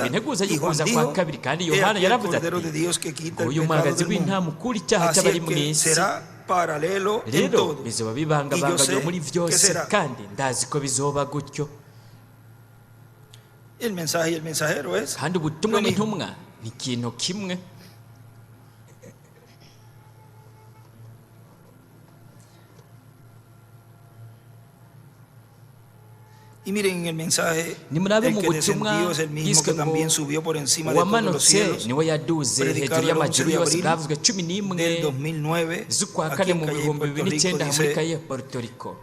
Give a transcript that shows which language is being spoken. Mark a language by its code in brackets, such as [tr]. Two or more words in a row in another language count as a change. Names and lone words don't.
[es] Y Juan dijo: he aquí el Cordero de Dios que quita el pecado del mundo. Así es que será paralelo en todo. Y yo sé que será. El mensaje y el mensajero es [rn] kandi ubutumwa n'intumwa ni ikintu kimwe. [es] Y miren el mensaje, el que descendió es el mismo que también subió por encima de todos los cielos. Predicar el 11 de abril del 2009 aquí en Calle, Puerto Rico.